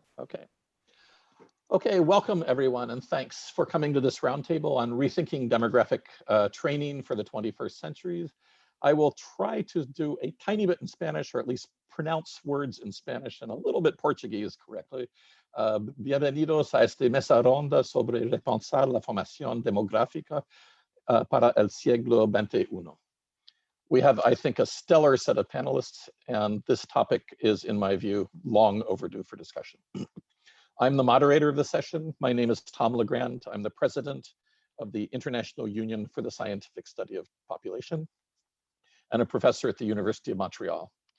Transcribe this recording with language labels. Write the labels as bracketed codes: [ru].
[en] Okay. Okay, welcome everyone, and thanks for coming to this roundtable on rethinking demographic training for the 21st century. I will try to do a tiny bit in Spanish, or at least pronounce words in Spanish and a little bit Portuguese correctly. [es] Bienvenidos a esta mesa ronda sobre repensar la formación demográfica para el siglo XXI. [en] We have, I think, a stellar set of panelists, and this topic is, in my view, long overdue for discussion. I'm the moderator of the session. My name is Tom Legrand. I'm the president of the International Union for the Scientific Study of Population and a professor at the University of Montreal.